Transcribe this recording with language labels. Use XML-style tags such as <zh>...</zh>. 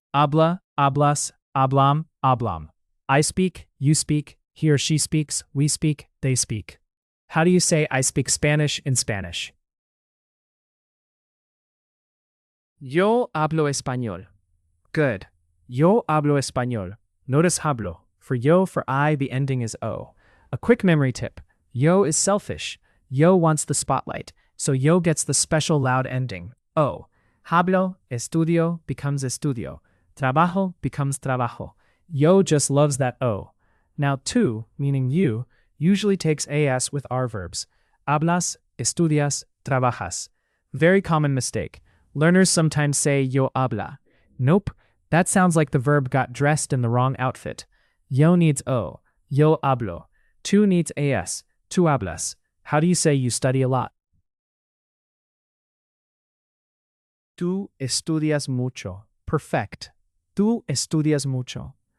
<es>Habla, hablas, hablam, hablam.</es> <en>I speak, you speak, he or she speaks, we speak, they speak. How do you say I speak Spanish in Spanish?</en> <es>Yo hablo español. Good. Yo hablo español. Notice hablo.</es> <en>For yo, for I, the ending is o. A quick memory tip. Yo is selfish. Yo wants the spotlight, so yo gets the special loud ending, o.</en> <es>Hablo, estudio becomes estudio. Trabajo becomes trabajo.</es> <en>Yo just loves that o. Now tú, meaning you, usually takes as with our verbs.</en> <es>Hablas, estudias, trabajas.</es> <en>Very common mistake. Learners sometimes say yo habla. Nope, that sounds like the verb got dressed in the wrong outfit.</en> <es>Yo needs o. Yo hablo. Tú needs as. Tú hablas.</es> <en>How do you say you study a lot?</en> <es>Tú estudias mucho. Perfect. Tú estudias mucho.</es>